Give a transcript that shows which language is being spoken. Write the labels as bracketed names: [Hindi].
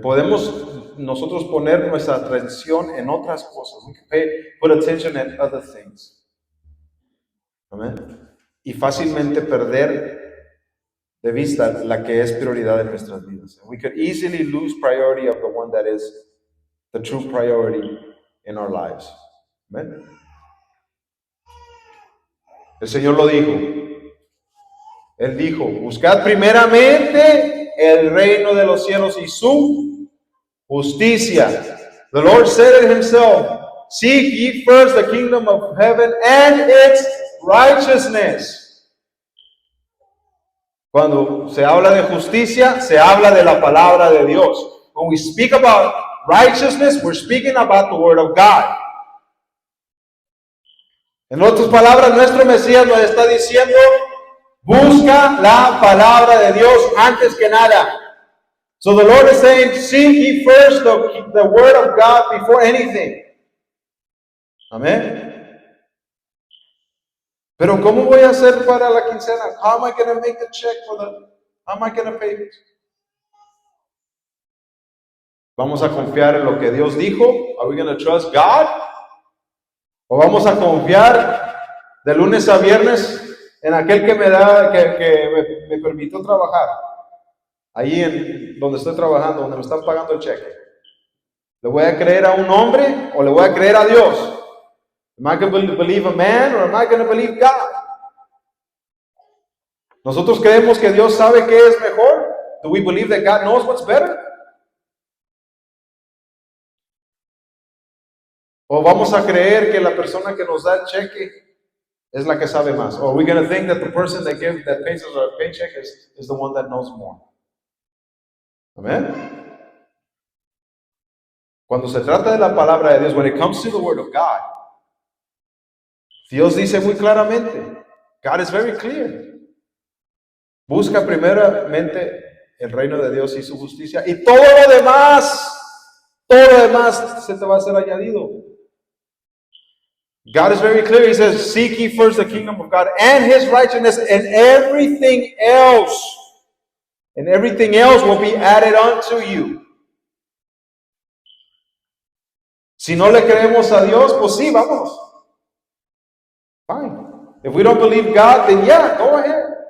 [Spanish] Podemos nosotros poner nuestra atención en otras cosas. [English] We can put attention at other things. Amen. [Spanish] Y fácilmente perder de vista la que es prioridad en nuestras vidas. [English] We could easily lose priority of the one that is the true priority in our lives. Amen. [Spanish] El Señor lo dijo. Él dijo, buscad primeramente el reino de los cielos y su justicia. [English] The Lord said it himself, seek ye first the kingdom of heaven and its righteousness. [Spanish] Cuando se habla de justicia, se habla de la palabra de Dios. [English] When we speak about righteousness, we're speaking about the word of God. [Spanish] En otras palabras, nuestro Mesías nos está diciendo, busca la palabra de Dios antes que nada. [English] So the Lord is saying, seek ye first the word of God before anything. Amén. [Spanish] Pero ¿cómo voy a hacer para la quincena? [English] How am I going to make the check how am I going to pay it? [Spanish] ¿Vamos a confiar en lo que Dios dijo? [English] Are we going to trust God? [Spanish] ¿O vamos a confiar de lunes a viernes en aquel que me permitió trabajar? Ahí en donde estoy trabajando, donde me están pagando el cheque. ¿Le voy a creer a un hombre o le voy a creer a Dios? [English] Am I going to believe a man or am I going to believe God? [Spanish] ¿Nosotros creemos que Dios sabe qué es mejor? [English] Do we believe that God knows what's better? [Spanish] ¿O vamos a creer que la persona que nos da el cheque es la que sabe más? [English] Or are we going to think that the person that pays us our paycheck is the one that knows more? Amén. [Spanish] Cuando se trata de la palabra de Dios, [English] when it comes to the word of God, [Spanish] Dios dice muy claramente, [English] God is very clear. [Spanish] Busca primeramente el reino de Dios y su justicia y todo lo demás se te va a ser añadido. [English] God is very clear. He says, seek ye first the kingdom of God and his righteousness, and everything else will be added unto you. [Spanish] Si no le creemos a Dios, pues sí, vámonos. [English] Fine. If we don't believe God, then yeah, go ahead.